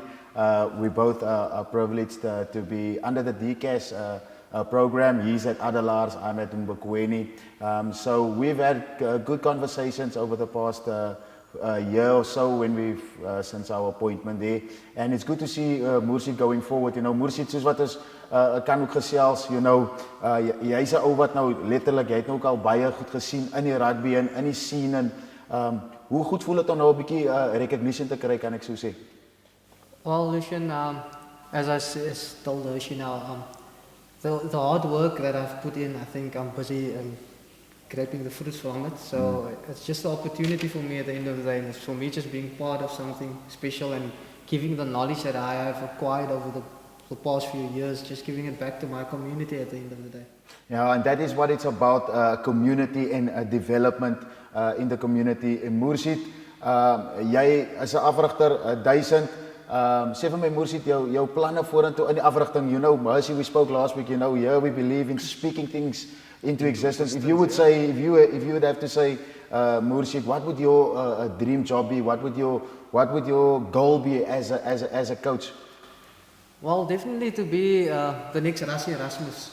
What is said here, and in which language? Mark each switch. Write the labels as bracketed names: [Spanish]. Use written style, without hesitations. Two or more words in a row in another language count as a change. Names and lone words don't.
[English] We both are privileged to be under the DCAS program. He's at Adelaars, I'm at Mbokweni. So we've had good conversations over the past year or so when we've since our appointment there, and it's good to see Mursid going forward. You know, [Afrikaans] Mursid soos wat ons kan ook gesels, [English] you know, [Afrikaans] hy's 'n ou wat nou letterlik, hy het nou ook al baie goed gesien in die rugby en in die scene en hoe goed voel dit om nou 'n bietjie recognition te kry, kan ek so sê? [English] Well, Lucian, as I told Lucian now, the hard work that I've put in, I think I'm busy grabbing the fruits from it. So it's just an opportunity for me at the end of the day, and it's for me just being part of something special and giving the knowledge that I have acquired over the past few years, just giving it back to my community at the end of the day. Yeah, and that is what it's about, community and development in the community. [Afrikaans] In Mursid, jy is 'n afrigter 1000. Sê vir my Mursid, jou planne vorentoe in die afrigting. [English] You know, as we spoke last week, you know, here we believe in speaking things into existence. If you would say, if you would have to say, Mursid, what would your dream job be? What would your goal be as a coach? Well, definitely to be the next Rassie Erasmus.